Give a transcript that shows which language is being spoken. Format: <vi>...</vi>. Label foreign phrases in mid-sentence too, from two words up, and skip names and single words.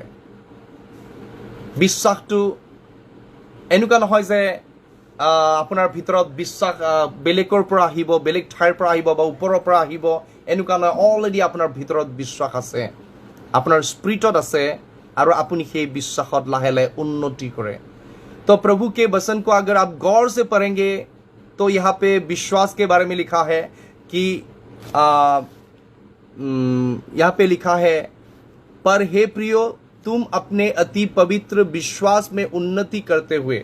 <as>বিশ্বাসটো এনেকুৱা নহয় যে আপোনাৰ ভিতৰত বিশ্বাস বেলেগৰ পৰা আহিব, বেলেগ ঠাইৰ পৰা আহিব বা ওপৰৰ পৰা আহিব, এনেকুৱা নহয়। অলৰেডি আপোনাৰ ভিতৰত বিশ্বাস আছে, আপোনাৰ স্পিৰিটত আছে, আৰু আপুনি সেই বিশ্বাসত লাহে লাহে উন্নতি करे।</as> <hi>तो प्रभु के वचन को अगर आप गौर से पढ़ेंगे तो यहाँ पे विश्वास के बारे में लिखा है कि यहाँ पे लिखा है, पर हे प्रियो तुम अपने अति पवित्र विश्वास में उन्नति करते हुए।</hi>